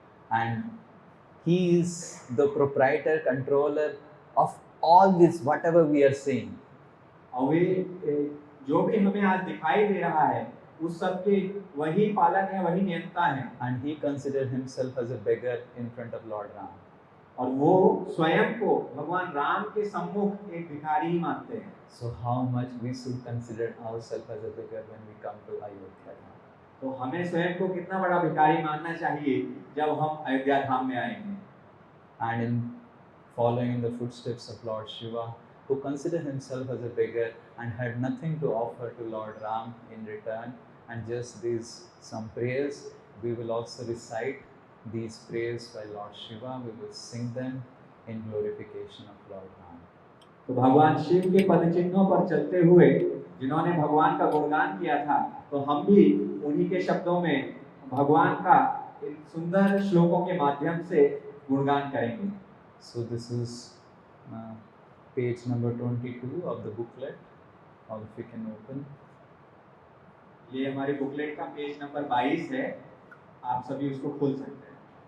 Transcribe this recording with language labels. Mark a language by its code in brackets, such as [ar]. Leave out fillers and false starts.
[en] and he is the proprietor, controller of all this whatever we are seeing. [hi] और वे जो भी हमें आज दिखाई दे रहा है उस सब के वही पालक है, वही नियंता है। [en] And he considered himself as a beggar in front of Lord Ram. [hi] और वो स्वयं को भगवान राम के सम्मुख एक भिखारी ही मानते हैं। [en] So how much we should consider ourselves as a beggar when we come to Ayodhya. [hi] तो हमें स्वयं को कितना बड़ा भिखारी मानना चाहिए जब हम अयोध्या धाम में आएंगे। [en] And in following in the footsteps of Lord Shiva, who considered himself as a beggar and had nothing to offer to Lord Ram in return, and just these some prayers, we will also recite these prayers by Lord Shiva. We will sing them in glorification of Lord Ram. [hi] तो भगवान शिव के पद चिन्हों पर चलते हुए जिन्होंने भगवान का गुणगान किया था, तो हम भी उन्हीं के शब्दों में भगवान का इन सुंदर श्लोकों के माध्यम से गुणगान करेंगे। [en] So this is page number 22 of the booklet, or if you can open. [hi] ये हमारी बुकलेट का पेज नंबर 22 है, आप सभी उसको खोल सकते हैं।